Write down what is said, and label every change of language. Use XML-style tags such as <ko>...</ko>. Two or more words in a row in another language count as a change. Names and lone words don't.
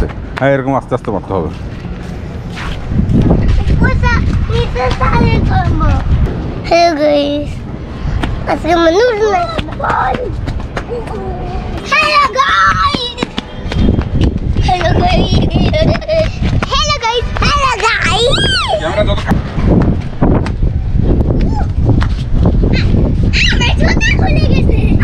<bn>হ্যাঁ এরকম আস্তে আস্তে মারতে হবে।</bn> <en>Hello guys.</en> <bn>আজকে মানুষ না</bn> <en>Hello guys. Hello guys. Hello guys. Hello guys.</en> <bn>ক্যামেরা যত আমার জুতা খুলে গেছে</bn>